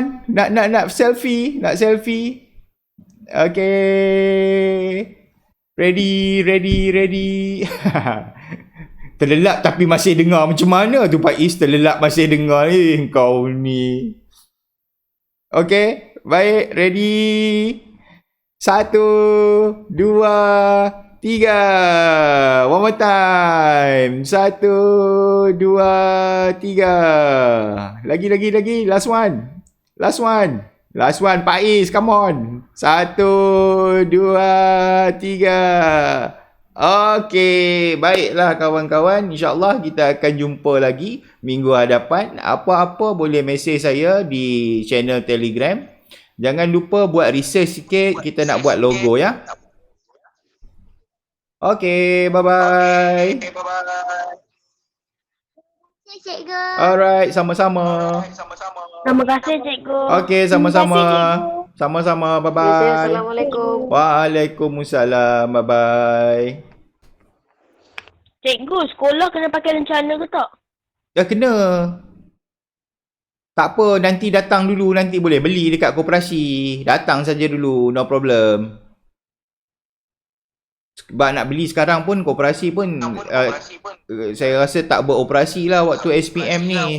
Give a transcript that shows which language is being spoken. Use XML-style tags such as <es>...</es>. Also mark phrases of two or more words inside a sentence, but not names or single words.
<ms>Nak selfie. Okey.</ms> <en>Ready.</en> <ms>Terlelap tapi masih dengar. Macam mana tu Pak Is terlelap masih dengar ni? Kau ni. Okey. Baik.</ms> <en>Ready. 1, 2, 3. One more time. 1, 2, 3. Lagi. Last one. Pak Is, come on. 1, 2, 3.</en> <ms>Okey, baiklah kawan-kawan. InsyaAllah kita akan jumpa lagi minggu hadapan. Apa-apa boleh mesej saya di channel Telegram. Jangan lupa buat research sikit. Kita nak buat logo, ya. Okey,</ms> <en>bye-bye.</en> <ms>Cikgu. Alright, sama-sama. Terima kasih cikgu. Okey, sama-sama. Sama-sama,</ms> <en>bye-bye.</en> <ms>Assalamualaikum. Waalaikumsalam, bye-bye. Cikgu, sekolah kena pakai rencana ke tak? Dah kena. Tak apa, nanti datang dulu, nanti boleh beli dekat koperasi. Datang saja dulu,</ms> <en>no problem.</en> <ms>Sebab nak beli sekarang pun koperasi pun saya rasa tak beroperasi lah waktu SPM ni.</ms>